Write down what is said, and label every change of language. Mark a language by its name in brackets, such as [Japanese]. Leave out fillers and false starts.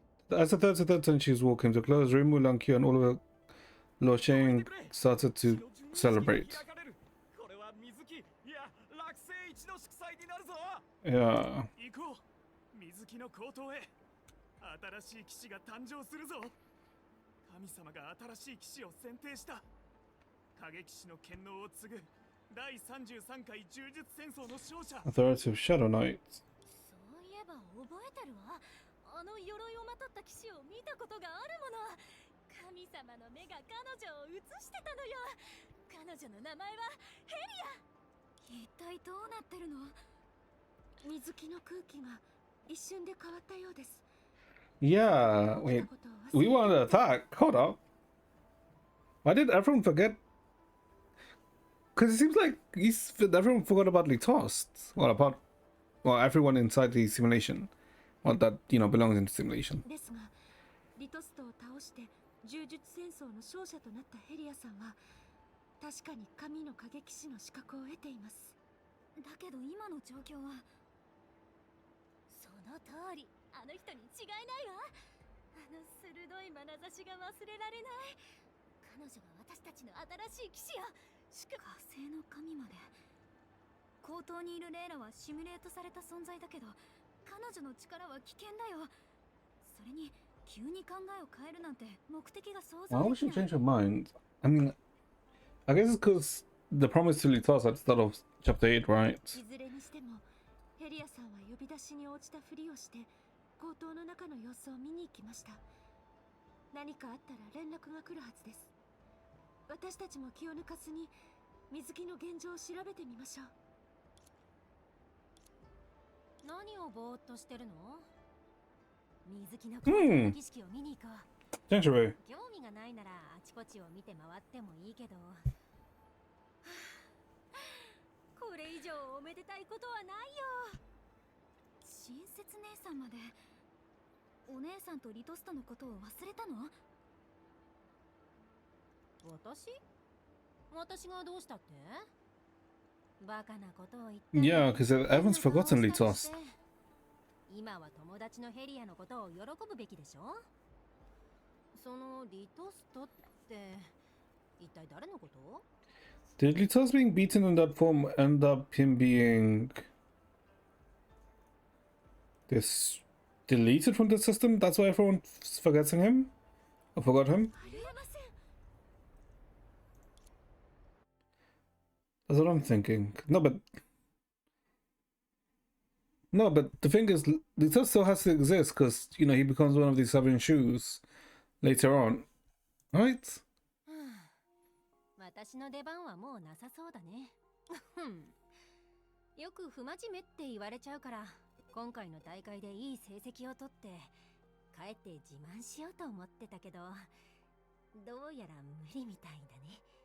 [English] As the third centuries walk into close, Rimmu, Lankyu, and all of Lo Sheng started to celebrate. [Japanese] これは水木、いや、落星一の祝祭になるぞ。 Yeah. 行こう。水木の高等へ。新しい騎士が誕生するぞ。神様が新しい騎士を選定した。影騎士の権能を継ぐ第33回柔術戦争の勝者。 [English] Authority of Shadow Knight. [Japanese] そういえば覚えてるわ。あの鎧をまとった騎士を見たことがあるもの。神様の目が彼女を映してたのよ。彼女の名前はヘリア。一体どうなってるの？水木の空気が一瞬で変わったようです。 [English] Yeah, wait. We wanted to attack. Hold up. Why did everyone forget? Because it seems like everyone forgot about Litost. Well, everyone inside the simulation. Well, that, belongs in the simulation. [Japanese] ですが、リトストを倒して柔術戦争の勝者となったヘリアさんは確かに神の影騎士の資格を得ています。だけど今の状況は。その通り、あの人に違いないわ。あの鋭い眼差しが忘れられない。彼女が私たちの新しい騎士よ。火星の神まで。高等にいるレイラはシミュレートされた存在だけど、彼女の力は危険だよ。それに急に考えを変えるなんて目的が想像 [English] Why [Japanese] で [English] would [Japanese] き [English] she [Japanese] ない。 [English] change her mind? I mean, I guess it's because the promise to Litos at the start of chapter 8, right? [Japanese] いずれにしてもヘリアさんは呼び出しに応じたふりをして高等の中の様子を見に行きました。何かあったら連絡が来るはずです。私たちも気を抜かずに水木の現状を調べてみましょう。何をぼーっとしてるの？水木の高等な儀式を見に行こう。 [English] Gentry. [Japanese] 興味がないならあちこちを見て回ってもいいけど。これ以上おめでたいことはないよ。親切姉さんまで。お姉さんとリトスタのことを忘れたの？私がどうしたって？バカなことを言って。 [English] Yeah, because everyone's forgotten Litos. [Japanese] 今は友達のヘリアのことを喜ぶべきでしょ？そのリトストって一体誰のこと？ [English] Did Litos being beaten in that form end up him being deleted from the system? That's why everyone's forgetting him? Or forgot him? [Japanese] ありえません。 [English] That's what I'm thinking. No, but the thing is, Litos still has to exist because, he becomes one of these 7 shoes later on. Right? [Japanese] 私の出番はもうなさそうだね。よく不真面目って言われちゃうから、今回の大会でいい成績を取って帰って自慢しようと思ってたけど、どうやら無理みたいだね。